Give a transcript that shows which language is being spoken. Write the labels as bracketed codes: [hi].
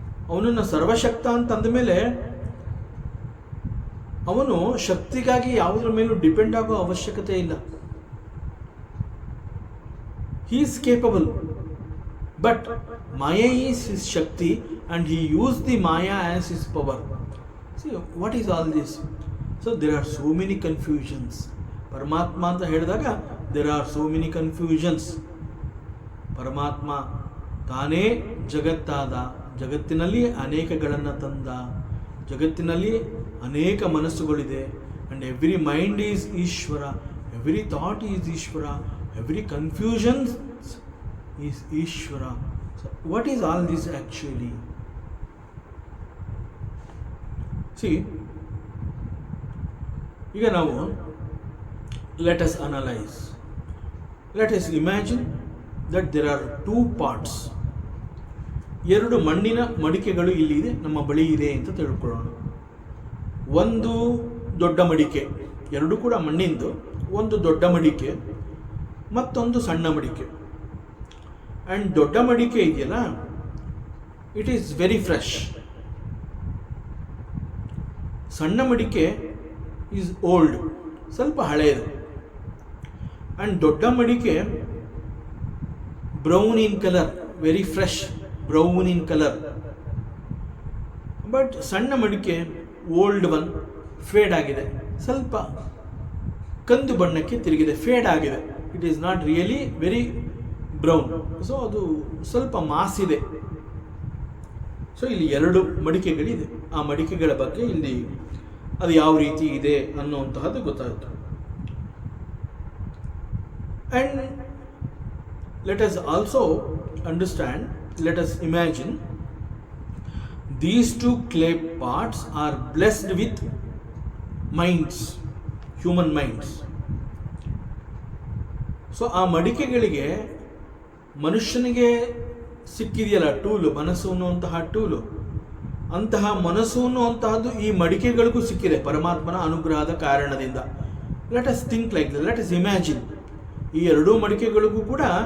[kn] ಅವನನ್ನು ಸರ್ವಶಕ್ತ ಅಂತಂದ ಮೇಲೆ ಅವನು ಶಕ್ತಿಗಾಗಿ ಯಾವುದರ ಮೇಲೂ ಡಿಪೆಂಡ್ ಆಗೋ ಅವಶ್ಯಕತೆ ಇಲ್ಲ. [en] He is capable, but maya is his shakti and he used the maya as his power. See, what is all this? So there are so many confusions. Paramatma [kn] anta ಹೇಳಿದಾಗ [en] there are so many confusions. [kn] ಪರಮಾತ್ಮ ತಾನೇ ಜಗತ್ತಾದ, ಜಗತ್ತಿನಲ್ಲಿ ಅನೇಕಗಳನ್ನು ತಂದ, ಜಗತ್ತಿನಲ್ಲಿ ಅನೇಕ ಮನಸ್ಸುಗಳಿದೆ, [en] and every mind is Ishwara, every thought is Ishwara, every confusion is [kn] Ishwara. [en] So what is all this actually? See, [kn] ಈಗ ನಾವು [en] let us analyze. Let us imagine that there are two parts. [kn] ಎರಡು ಮಣ್ಣಿನ ಮಡಿಕೆಗಳು ಇಲ್ಲಿದೆ, ನಮ್ಮ ಬಳಿ ಇದೆ ಅಂತ ತಿಳ್ಕೊಳ್ಳೋಣ. ಒಂದು ದೊಡ್ಡ ಮಡಿಕೆ, ಎರಡು ಕೂಡ ಮಣ್ಣಿಂದು, ಒಂದು ದೊಡ್ಡ ಮಡಿಕೆ ಮತ್ತೊಂದು ಸಣ್ಣ ಮಡಿಕೆ. [en] and [kn] ದೊಡ್ಡ ಮಡಿಕೆ ಇದೆಯಲ್ಲ, [en] It is very fresh. [kn] ಸಣ್ಣ ಮಡಿಕೆ [en] is old, [kn] ಸ್ವಲ್ಪ ಹಳೆಯದು. [en] and [kn] ದೊಡ್ಡ ಮಡಿಕೆ [en] Brown in colour, very fresh brown in colour. [kn] But ಸಣ್ಣ ಮಡಿಕೆ [en] old one, [kn] ಫೇಡ್ ಆಗಿದೆ, ಸ್ವಲ್ಪ ಕಂದು ಬಣ್ಣಕ್ಕೆ ತಿರುಗಿದೆ, ಫೇಡ್ ಆಗಿದೆ. [en] It is not really very brown. So [kn] ಅದು ಸ್ವಲ್ಪ ಮಾಸಿದೆ. ಸೊ ಇಲ್ಲಿ ಎರಡು ಮಡಿಕೆಗಳಿದೆ. ಆ ಮಡಿಕೆಗಳ ಬಗ್ಗೆ ಇಲ್ಲಿ ಅದು ಯಾವ ರೀತಿ ಇದೆ ಅನ್ನುವಂತಹದ್ದು ಗೊತ್ತಾಯಿತು. [en] And let us also understand, let us imagine these two clay parts are blessed with minds, human minds. [kn] So ಆ ಮಡಿಕೆಗಳಿಗೆ ಮನುಷ್ಯನಿಗೆ ಸಿಕ್ಕಿದೆಯಲ್ಲ ಟೂಲು, ಮನಸ್ಸು ಅನ್ನುವಂತಹ ಟೂಲು, ಅಂತಹ ಮನಸ್ಸು ಅನ್ನುವಂತಹದ್ದು ಈ ಮಡಿಕೆಗಳಿಗೂ ಸಿಕ್ಕಿದೆ ಪರಮಾತ್ಮನ ಅನುಗ್ರಹದ ಕಾರಣದಿಂದ. [en] Let us think like that, let us imagine. [kn] ಈ ಎರಡೂ ಮಡಿಕೆಗಳಿಗೂ ಕೂಡ